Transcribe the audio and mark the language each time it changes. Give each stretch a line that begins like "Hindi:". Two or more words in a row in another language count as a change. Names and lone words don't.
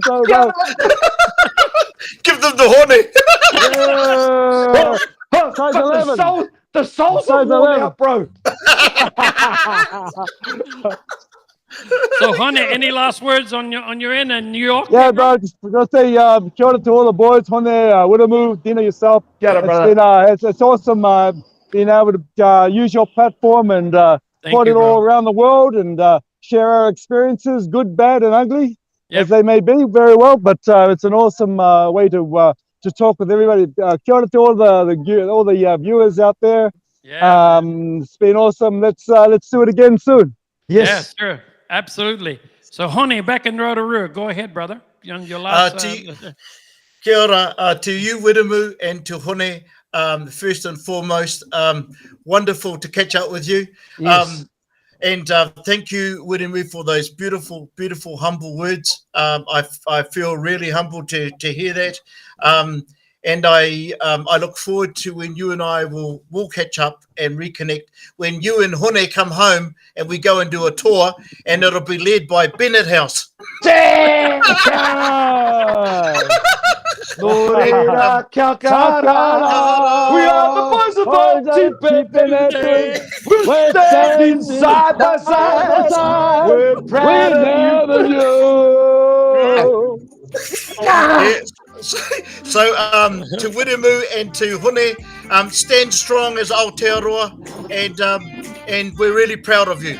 English: Give them the honey. Yeah. Size 11. The soles Size are worn 11. out, bro. So, Hone, any last words on your end in New York? Yeah, bro. Just say
Māori: kia ora
English: to all the boys. Hone, Watamu, Dino, yourself.
Māori: Kia ora,
English: brother. It's awesome being able to use your platform and put it bro. all around the world and share our experiences, good, bad, and ugly, Yep. as they may be, very well. But it's an awesome way to talk with everybody.
Māori: Kia ora
English: to all the viewers out there. Yeah. It's been awesome. Let's do it again soon. Yes. Yeah, sure. Absolutely. So, Hone, back in Rotorua. Go ahead, brother. On your last.
Māori: Kia ora
English: to you, Wiremu, and to Hone, first and foremost. Wonderful to catch up with you. Yes. And thank you, Wiremu, for those beautiful, beautiful, humble words. I feel really humbled to hear that. And I look forward to when you and I will catch up and reconnect. When you and Hone come home and we go and do a tour, and it'll be led by Bennett House.
Māori: Te kai. Nō reira kia kara.
English: We are the boys of Otipepe. We're standing side by side. We're proud of you. Yeah. So to Wiremu and to Hone, stand strong as Aotearoa, and we're really proud of you.